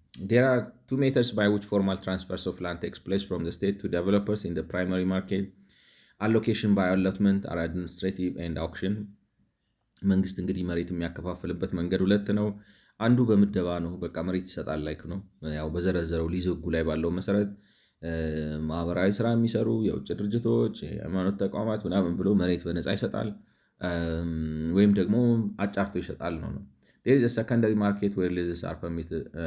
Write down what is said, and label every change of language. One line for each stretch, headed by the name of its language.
English: There are 2 methods by which formal transfers of land takes place from the state to developers in the primary market. Allocation by allotment or administrative and auction.
Amharic: መንግስት እንግዲህ መሬት የሚያከፋፍልበት መንገድ 2 ነው። አንዱ በምደባ ነው። በቃ መሬት ይሰጣል ላይክ ነው። ያው በዘረዘረው ሊዝ ህጉ ላይ ባለው መሰረት ማህበራዊ ስራ የሚሰሩ የውጭ ድርጅቶች፣ የሃይማኖት ተቋማት ምናምን ብሎ መሬት በነፃ ይሰጣል ወይም ደግሞ አጫርቶ ይሰጣል ነው።
English: There is a secondary market where leases are permitted